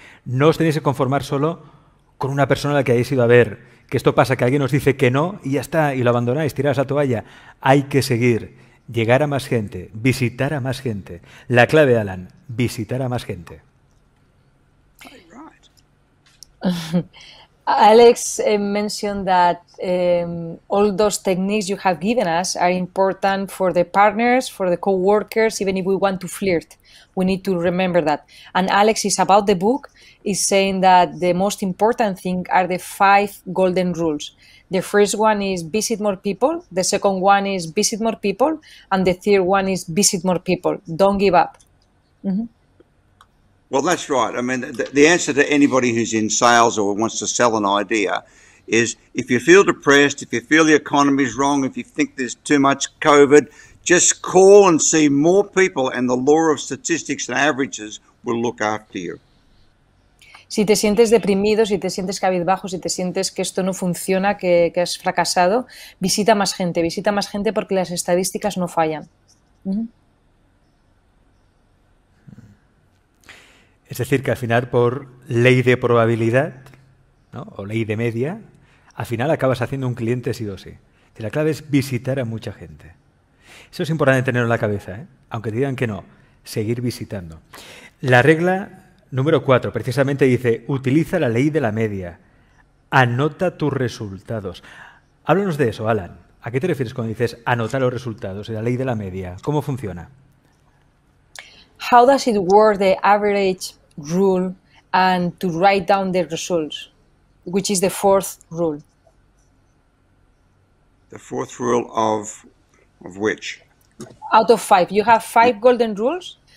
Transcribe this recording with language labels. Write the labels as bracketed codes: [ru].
[es] No os tenéis que conformar solo con una persona a la que hayáis ido a ver. Que esto pasa, que alguien os dice que no y ya está, y lo abandonáis, tiráis la toalla. Hay que seguir, llegar a más gente, visitar a más gente. La clave, Allan, visitar a más gente. [en] Alex mentioned that all those techniques you have given us are important for the partners, for the co-workers, even if we want to flirt. We need to remember that. And Alex is about the book, is saying that the most important thing are the 5 golden rules. The first one is visit more people, the second one is visit more people, and the third one is visit more people. Don't give up. Mm-hmm. Well, that's right. I mean, the answer to anybody who's in sales or wants to sell an idea is if you feel depressed, if you feel the economy's wrong, if you think there's too much COVID, just call and see more people, and the law of statistics and averages will look after you. [es] Si te sientes deprimido, si te sientes cabizbajo, si te sientes que esto no funciona, que has fracasado, visita más gente porque las estadísticas no fallan. Uh-huh. Es decir, que al final, por ley de probabilidad, ¿no?, o ley de media, al final acabas haciendo un cliente sí o sí. La clave es visitar a mucha gente. Eso es importante tenerlo en la cabeza, ¿eh? Aunque te digan que no, seguir visitando. La regla número 4 precisamente dice, utiliza la ley de la media, anota tus resultados. Háblanos de eso, Allan. ¿A qué te refieres cuando dices anotar los resultados, la ley de la media? ¿Cómo funciona? [en] How does it work, the average rule, and to write down the results, which is the 4th rule? The 4th rule of which? Out of 5. You have 5 golden rules.